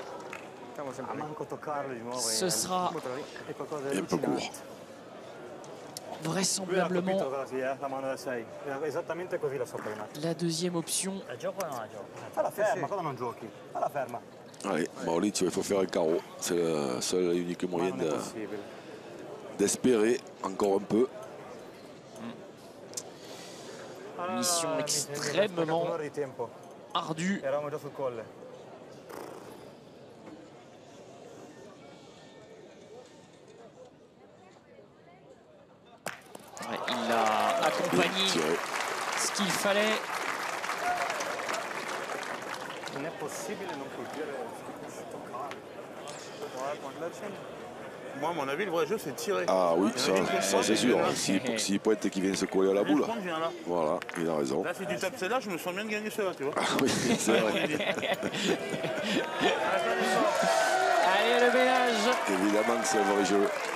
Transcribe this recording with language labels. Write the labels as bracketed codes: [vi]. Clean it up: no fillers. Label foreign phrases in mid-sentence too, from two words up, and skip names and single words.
[it] Siamo sempre lì. Manco toccarlo di nuovo. [fr] ce sera [it] Buttalo lì. È qualcosa di È un po' allucinante. [fr] court. [it] Lui ha [fr] vraisemblablement [it] colpito così, la mano da 6. Esattamente così la sopra. [fr] la deuxième option. [it] La gioco o non la gioco? Falla ferma, cosa non giochi? Falla ferma. [fr] Allez, Maurice, il faut faire un carreau. C'est le seul et unique [it] Ma [fr] moyen [it] non è possibile. [fr] d'espérer encore un peu. Mission [it] mi [fr] extrêmement [it] spaccato un'ora di tempo. [fr] ardue. [it] Eravamo già sul colle. [fr] Ouais, il a accompagné Bien tiré. ce qu'il fallait. [it] Non è possibile non colpire toccare. Guarda, quando la accendi. [fr] Moi, à mon avis, le vrai jeu, c'est de tirer. Ah oui, Il y en a qui ça font c'est ça, sûr. il y en a S'il pointe et qu'il vient se coller à la qui boule. font, viens là. Voilà, il a raison. Là, si tu tapes celle-là, je me sens bien de gagner celle-là, tu vois. Ah oui, c'est vrai. Allez, le ménage. Évidemment que c'est un vrai jeu.